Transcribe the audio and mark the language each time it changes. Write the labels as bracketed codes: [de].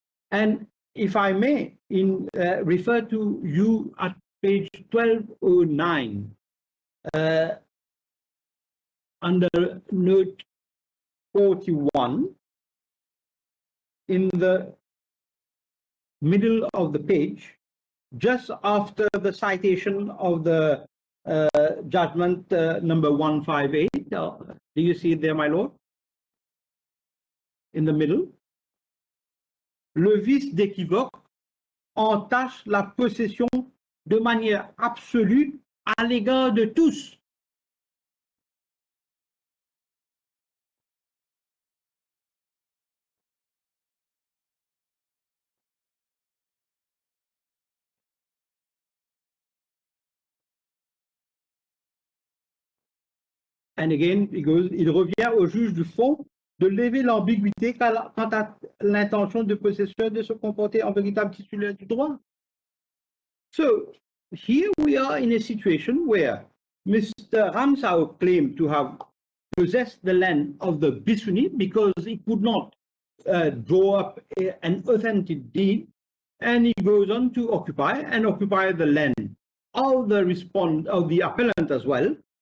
[en] And if I may, refer to you at page 1209, under note 41, in the middle of the page, just after the citation of the judgment number 158. Do you see it there, my lord? In the middle. [fr] Le vice d'équivoque entache la possession de manière absolue à l'égard de tous. [en] And again, [fr] il revient au juge du fond de lever l'ambiguïté quant à l'intention de possesseur de se comporter en véritable titulaire du droit. [en] So here we are in a situation where Mr. Ramsawhook claimed to have possessed the land of the Bissonese because he could not draw up an authentic deed, and he goes on to occupy the land of the appellant as well.